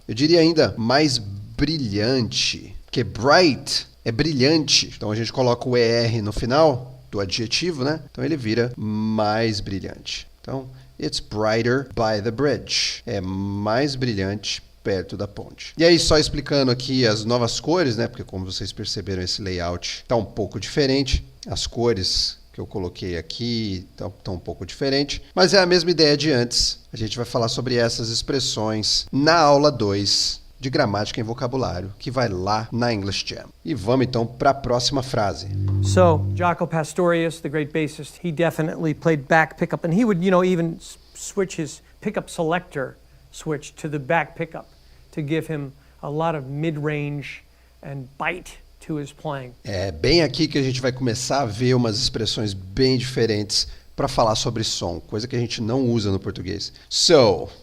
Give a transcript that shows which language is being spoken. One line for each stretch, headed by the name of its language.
Portuguese: Eu diria ainda mais brilhante. Porque bright é brilhante. Então a gente coloca o ER no final do adjetivo, né? Então ele vira mais brilhante.
English: Então, it's brighter by the bridge.
Portuguese: É mais brilhante perto da ponte. E aí, só explicando aqui as novas cores, né? Porque como vocês perceberam, esse layout está um pouco diferente. As cores que eu coloquei aqui estão um pouco diferentes, mas é a mesma ideia de antes. A gente vai falar sobre essas expressões na aula 2 de gramática e vocabulário, que vai lá na English Jam. E vamos então para a próxima frase.
English: So, Jaco Pastorius, the great bassist, he definitely played back pickup, and he would, even switch his pickup selector switch to the back pickup to give him a lot of mid-range and bite to his playing.
Portuguese: É bem aqui que a gente vai começar a ver umas expressões bem diferentes para falar sobre som, coisa que a gente não usa no português. So,